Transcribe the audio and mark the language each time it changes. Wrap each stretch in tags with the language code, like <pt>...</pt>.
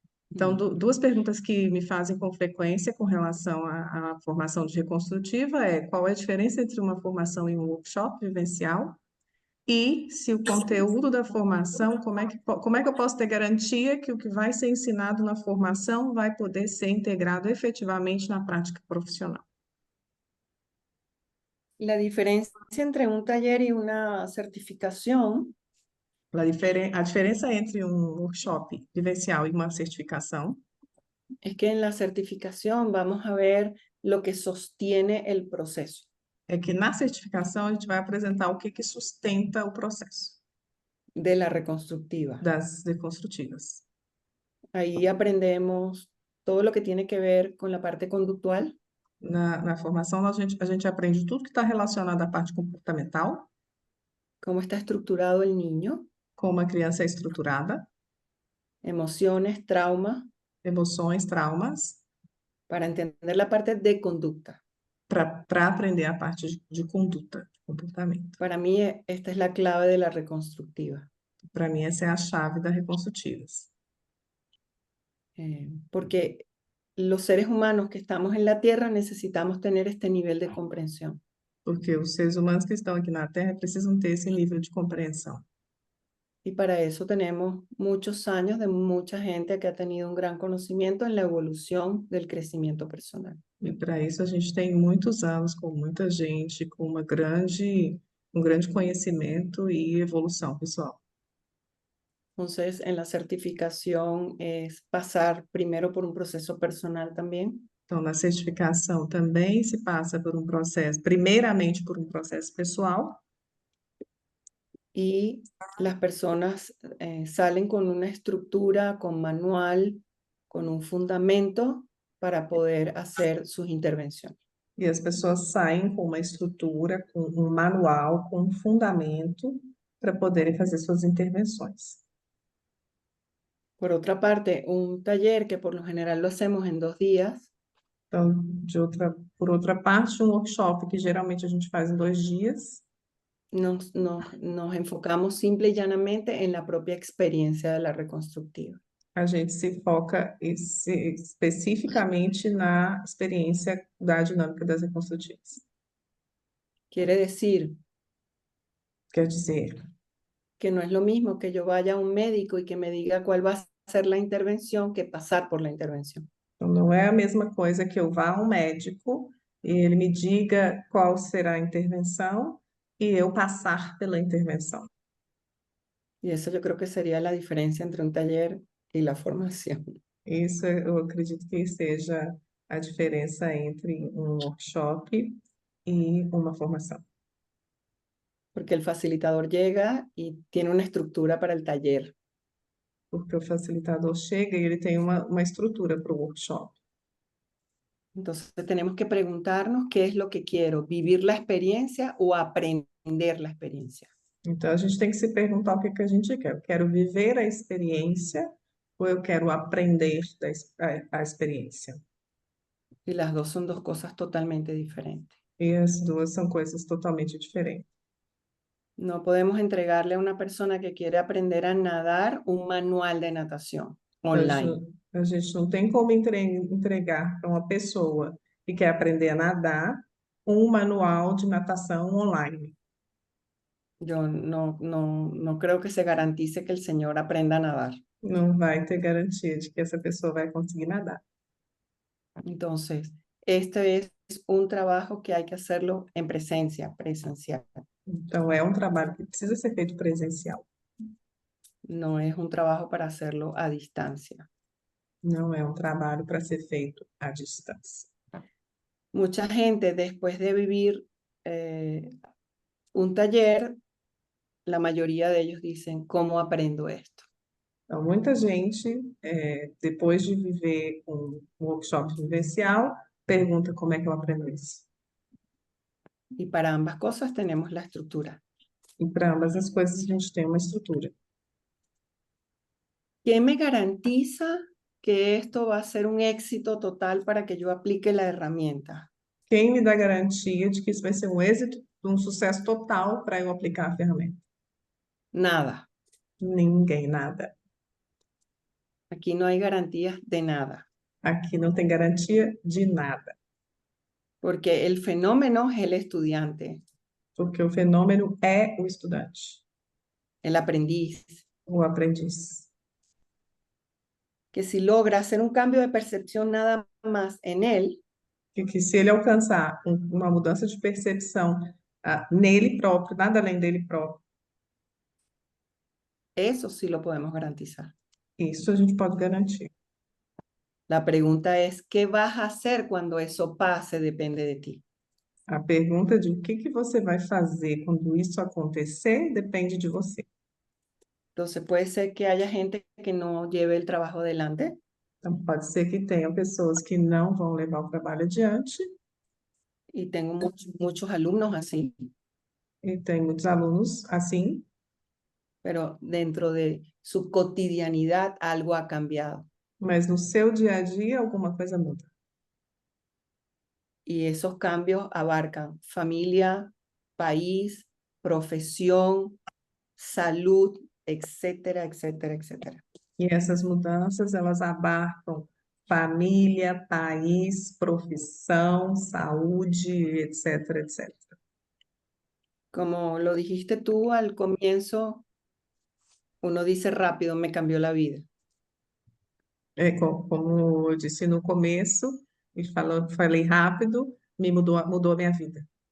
<pt>Então, duas perguntas que me fazem com frequência com relação à formação de reconstrutiva é qual é a diferença entre uma formação e um workshop vivencial e se o conteúdo da formação, como é que eu posso ter garantia que o que vai ser ensinado na formação vai poder ser integrado efetivamente na prática profissional?</pt> <es>La diferencia entre un taller y una certificación</es> <pt>A diferença entre um workshop vivencial e uma certificação</pt> <es>es que en la certificación vamos a ver lo que sostiene el proceso.</es> <pt>é que na certificação a gente vai apresentar o que sustenta o processo</pt> <es>De la reconstructiva.</es> <pt>das reconstrutivas.</pt> <es>Ahí aprendemos todo lo que tiene que ver con la parte conductual,</es> <pt>Na formação, a gente aprende tudo que está relacionado à parte comportamental,</pt> <es>cómo está estructurado el niño,</es> <pt>como a criança é estruturada,</pt> <es>emociones, trauma,</es> <pt>emoções, traumas,</pt> <es>para entender la parte de conducta.</es> <pt>para aprender a parte de conduta, de comportamento.</pt> <es>Para mí esta es la clave de la reconstructiva,</es> <pt>Para mim, essa é a chave das reconstrutivas.</pt> <es>porque los seres humanos que estamos en la Tierra necesitamos tener este nivel de comprensión.</es> <pt>Porque os seres humanos que estão aqui na Terra precisam ter esse nível de compreensão.</pt> <es>Y para eso tenemos muchos años de mucha gente que ha tenido un gran conocimiento en la evolución del crecimiento personal.</es> <pt>E para isso a gente tem muitos anos com muita gente, com um grande conhecimento e evolução pessoal.</pt> <es>Entonces, en la certificación es pasar primero por un proceso personal también,</es> <pt>Então, na certificação também se passa por um processo, primeiramente por um processo pessoal,</pt> <es>y las personas salen con una estructura, con manual, con un fundamento para poder hacer sus intervenciones.</es> <pt>e as pessoas saem com uma estrutura, com um manual, com um fundamento para poderem fazer suas intervenções.</pt> <es>Por otra parte, un taller que por lo general lo hacemos en 2 días,</es> <pt>Então, por outra parte, um workshop que geralmente a gente faz em 2 dias,</pt> <es>nos enfocamos simple y llanamente en la propia experiencia de la reconstructiva.</es> <pt>a gente se foca especificamente na experiência da dinâmica das reconstrutivas.</pt> <es>Quiere decir</es> <pt>Quer dizer,</pt> <es>que no es lo mismo que yo vaya a un médico y que me diga cuál va a ser la intervención que pasar por la intervención.</es> <pt>então, não é a mesma coisa que eu vá a um médico e ele me diga qual será a intervenção e eu passar pela intervenção.</pt> <es>Y eso yo creo que sería la diferencia entre un taller y la formación.</es> <pt>Isso eu acredito que seja a diferença entre um workshop e uma formação.</pt> <es>Porque el facilitador llega y tiene una estructura para el taller.</es> <pt>Porque o facilitador chega e ele tem uma estrutura para o workshop.</pt> <es>Entonces tenemos que preguntarnos qué es lo que quiero, vivir la experiencia o aprender la experiencia.</es> <pt>Então, a gente tem que se perguntar o que que a gente quer. Eu quero viver a experiência ou eu quero aprender a experiência?</pt> <es>Y las dos son dos cosas totalmente diferentes.</es> <pt>E as duas são coisas totalmente diferentes.</pt> <es>No podemos entregarle a una persona que quiere aprender a nadar un manual de natación online.</es> <pt>A gente não tem como entregar para uma pessoa que quer aprender a nadar um manual de natação online.</pt> <es>Yo no creo que se garantice que el señor aprenda a nadar.</es> <pt>Não vai ter garantia de que essa pessoa vai conseguir nadar.</pt> <es>Entonces, este es un trabajo que hay que hacerlo en presencial.</es> <pt>Então, é um trabalho que precisa ser feito presencial.</pt> <es>No es un trabajo para hacerlo a distancia.</es> <pt>Não é um trabalho para ser feito à distância.</pt> <es>Mucha gente, después de vivir un taller, la mayoría de ellos dicen, ¿cómo aprendo esto?</es> <pt>Então, muita gente, depois de viver um workshop vivencial, pergunta como é que eu aprendo isso.</pt> <es>Y para ambas cosas tenemos la estructura.</es> <pt>E para ambas as coisas a gente tem uma estrutura.</pt> <es>¿Qué me garantiza que esto va a ser un éxito total para que yo aplique la herramienta?</es> <pt>Quem me dá garantia de que isso vai ser um êxito, um sucesso total para eu aplicar a ferramenta?</pt> <es>Nada.</es> <pt>Ninguém, nada.</pt> <es>Aquí no hay garantías de nada,</es> <pt>Aqui não tem garantia de nada,</pt> <es>porque el fenómeno es el estudiante,</es> <pt>porque o fenômeno é o estudante,</pt> <es>el aprendiz,</es> <pt>o aprendiz.</pt> <es>que si logra hacer un cambio de percepción nada más en él,</es> <pt>E que se ele alcançar uma mudança de percepção nele próprio, nada além dele próprio,</pt> <es>eso sí lo podemos garantizar.</es> <pt>isso a gente pode garantir.</pt> <es>La pregunta es, ¿qué vas a hacer cuando eso pase? Depende de ti.</es> <pt>A pergunta de o que você vai fazer quando isso acontecer depende de você.</pt> <es>Entonces puede ser que haya gente que no lleve el trabajo adelante,</es> <pt>Então, pode ser que tenha pessoas que não vão levar o trabalho adiante,</pt> <es>y tengo muchos alumnos así,</es> <pt>e tem muitos alunos assim,</pt> <es>pero dentro de su cotidianidad algo ha cambiado.</es> <pt>mas no seu dia a dia alguma coisa muda.</pt> <es>Y esos cambios abarcan familia, país, profesión, salud, etcétera, etcétera, etcétera.</es> <pt>E essas mudanças, elas abarcam família, país, profissão, saúde, etc, etc.</pt> <es>Como lo dijiste tú al comienzo, uno dice rápido, me cambió la vida.</es> <pt>Como eu disse no começo, e falei rápido, mudou a minha vida.</pt>